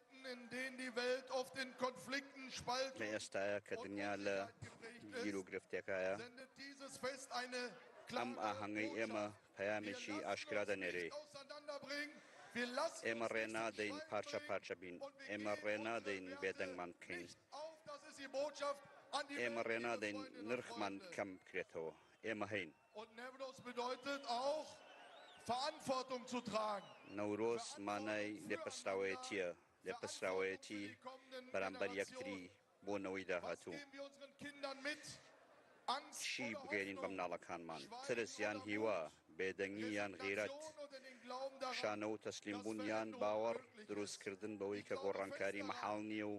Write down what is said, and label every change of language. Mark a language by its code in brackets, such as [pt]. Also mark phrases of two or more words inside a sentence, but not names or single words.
[ckb] لە ئێستاە کە دنیا لە گیر و گرفتێکایە، ئەم ئاهەنگەی ئێمە پەیامێکی ئاشکرا دەنێرێ. ئێمە ڕێنادەین پارچە پارچە بین، ئێمە ڕێنادەین بێدەنگمان بکەین، ئێمە ڕێنادەین نرخمان کەم بکرێتەوە، ئێمە هەین. [de] Verantwortung zu tragen. [ckb] نەورۆز مانای لێپەسراوەیەتیە لێپەسراوەیەتی بەرامبەر یەکتری بۆ نەوەی داهاتوو چی بگەێنین بە مناڵەکانمان ترس یان هیوا بێدەنگی یان غیرەت شانە و تەسلیمبوون یان باوەڕ دروستکردن بەوەی کە گۆڕانکاری مەحاڵ نییە و